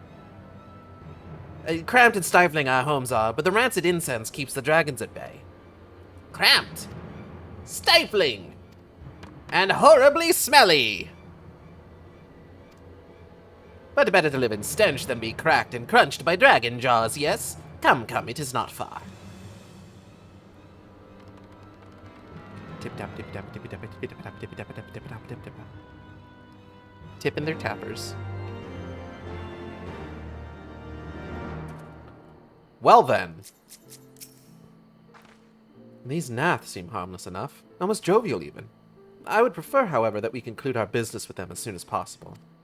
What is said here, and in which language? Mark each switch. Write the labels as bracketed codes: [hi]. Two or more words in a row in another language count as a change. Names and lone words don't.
[en] Cramped and stifling our homes are, but the rancid incense keeps the dragons at bay. Cramped, stifling, and horribly smelly. But better to live in stench than be cracked and crunched by dragon jaws, yes? Come, come, it is not far. Tip tap tip tap tip tap tip tap tip tap tip tip tap tip tap. Tipping their tappers. Well then. These Nath seem harmless enough, almost jovial even. I would prefer, however, that we conclude our business with them as soon as possible.